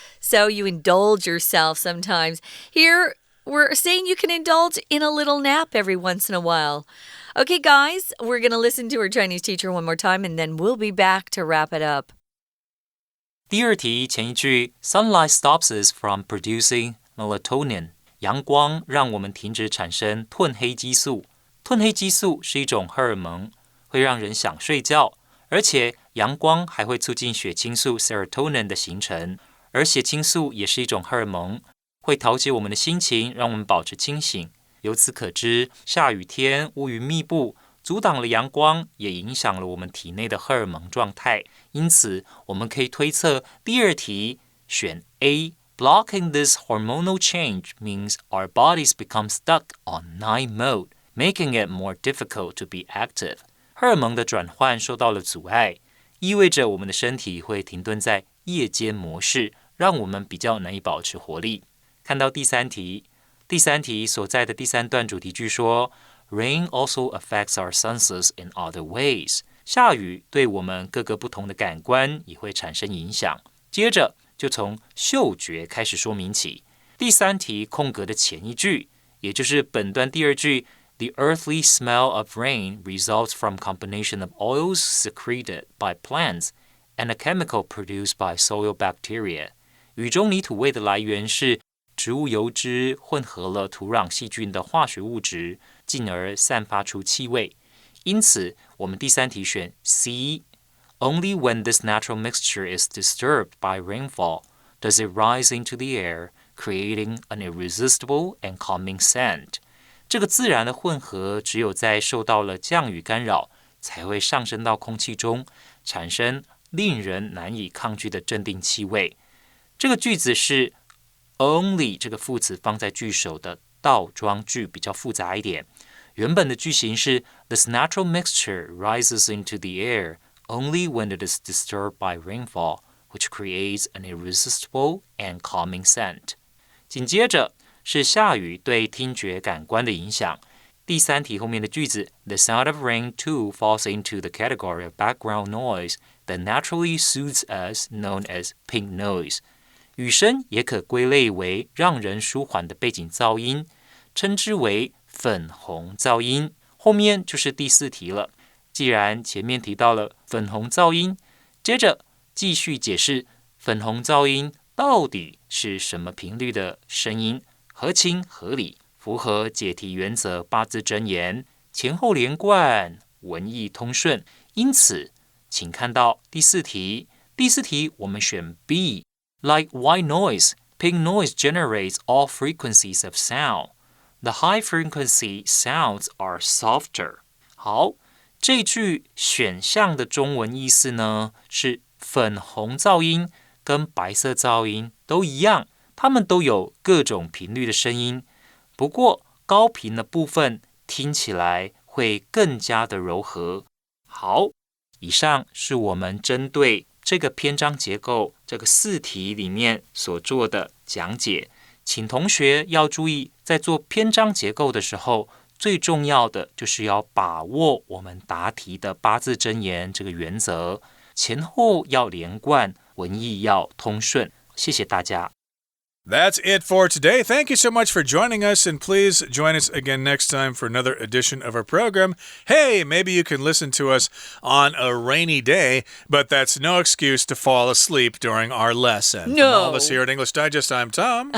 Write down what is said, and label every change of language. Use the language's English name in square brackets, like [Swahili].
[English] So you indulge yourself sometimes. Here, we're saying you can indulge in a little nap every once in a while. Okay, guys, we're going to listen to our Chinese teacher one more time, and then we'll be back to wrap it up. [Chinese] 第二题前一句 [English] Sunlight stops us from producing melatonin. [Chinese] 阳光让我们停止产生褪黑激素。褪黑激素是一种荷尔蒙，会让人想睡觉，而且阳光还会促进血清素 Serotonin 的形成，而血清素也是一种荷尔蒙，会调节我们的心情，让我们保持清醒。由此可知，下雨天乌云密布，阻挡了阳光，也影响了我们体内的荷尔蒙状态。因此，我们可以推测第二题选 A。 [English] Blocking this hormonal change means our bodies become stuck on night mode, making it more difficult to be active. [Chinese] 荷尔蒙的转换受到了阻碍，意味着我们的身体会停顿在夜间模式，让我们比较难以保持活力。看到第三题所在的第三段主题句说 [English] Rain also affects our senses in other ways. [Chinese] 下雨对我们各个不同的感官也会产生影响。接着就从嗅觉开始说明起。第3题空格的前一句，也就是本段第2句 [English] The earthly smell of rain results from combination of oils secreted by plants and a chemical produced by soil bacteria. [Chinese] 雨中泥土味的来源是植物油脂混合了土壤细菌的化学物质，进而散发出气味。因此，我们第3题选 C. [English] Only when this natural mixture is disturbed by rainfall does it rise into the air, creating an irresistible and calming scent. [Chinese] 这个自然的混合只有在受到了降雨干扰，才会上升到空气中，产生令人难以抗拒的镇定气味。这个句子是 only 这个副词放在句首的倒装句，比较复杂一点。原本的句型是 [English] This natural mixture rises into the air only when it is disturbed by rainfall, which creates an irresistible and calming scent. [Chinese] 紧接着是下雨对听觉感官的影响。第3题后面的句子 [English] The sound of rain too falls into the category of background noise that naturally soothes us, known as pink noise. [Chinese] 雨声也可归类为让人舒缓的背景噪音，称之为粉红噪音。后面就是第4题了。既然前面提到了粉红噪音，接着继续解释粉红噪音到底是什么频率的声音，合情合理，符合解题原则8字真言，前后连贯，文意通顺。因此，请看到第4题。第4题我们选 B. [English] Like white noise, pink noise generates all frequencies of sound. The high frequency sounds are softer. [Chinese] 好，这句选项的中文意思呢，是粉红噪音跟白色噪音都一样，它们都有各种频率的声音，不过高频的部分听起来会更加的柔和。好，以上是我们针对这个篇章结构这个4题里面所做的讲解，请同学要注意，在做篇章结构的时候，最重要的就是要把握我们答题的8字真言这个原则，前后要连贯，文意要通顺。谢谢大家。 [English] That's it for today. Thank you so much for joining us, and please join us again next time for another edition of our program. Hey, maybe you can listen to us on a rainy day, but that's no excuse to fall asleep during our lesson. No. From all of us here at English Digest, I'm Tom.